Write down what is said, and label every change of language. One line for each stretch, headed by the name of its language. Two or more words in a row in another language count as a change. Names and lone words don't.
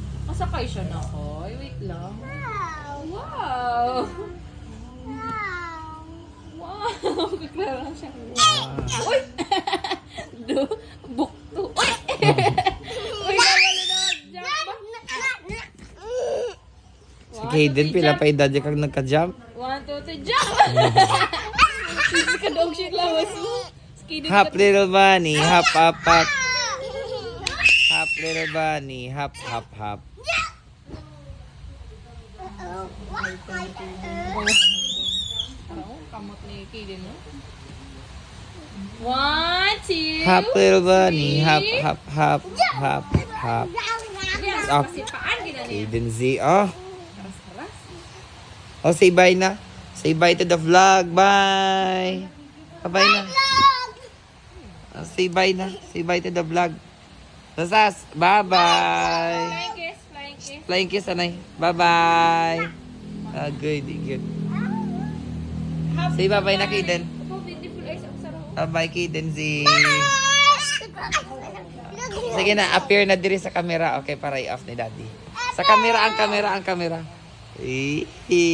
Hiligaynon: Masakay siya na ako. Wait lang. Wow! Wow! Wow! Wow! Bigla lang siya. Uy! Bukto. Uy! Uy, nawala na. Jump ba? Si Kaden, pila pa edad kag nagka-jump.
English: 1, 2, 3, jump!
Hiligaynon: Sige ka dog siya lawas mo.
English: Hop little bunny, hop hop hop. Hop little bunny, hop hop hop.
Hiligaynon: Oo, kamot ni Kaden, no? 1, 2,
English: Hop little bunny, hop hop hop hop hop. Yes, Up.
Hiligaynon: kasi paan gina niya. Kaden Z, oh. Haras-haras.
English: Oh, say bye na. Say bye to the vlog. Bye. Bye na. Oh, say bye na. Say bye to the vlog. Sasas, bye-bye. Flying kiss, flying kiss. Flying kiss, anay. Bye-bye. Ah, good, good. Say bye-bye na, Kaden. Oh, beautiful eyes.
Filipino: Ang sarap.
English: Bye-bye, Kaden Z.
Hiligaynon: Sige na, appear na diri sa camera. Okay, para i-off ni Daddy. Sa camera, ang camera.